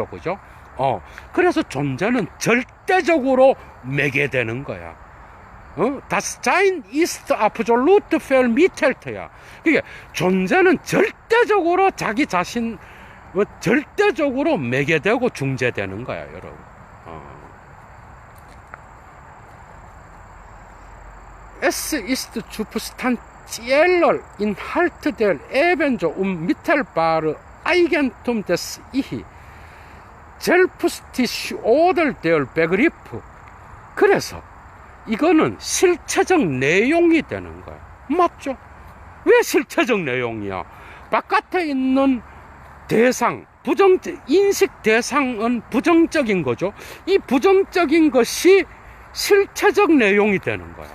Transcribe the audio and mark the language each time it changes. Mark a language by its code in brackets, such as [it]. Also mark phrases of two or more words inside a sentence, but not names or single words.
[ko] 그죠? 그래서 존재는 절대적으로 매개되는 거야. [de] Das Sein ist absolut vermittelt야. [ko] 그게 존재는 절대적으로 자기 자신, 절대적으로 매개되고 중재되는 거야, 여러분. [de] Es ist substanzieller Inhalt der ebenso unmittelbare Eigentum des Ich. Selbstig oder der Begriff. [ko] 그래서 이거는 실체적 내용이 되는 거야. 맞죠? 왜 실체적 내용이야? 바깥에 있는 대상, 인식 대상은 부정적인 거죠. 이 부정적인 것이 실체적 내용이 되는 거야.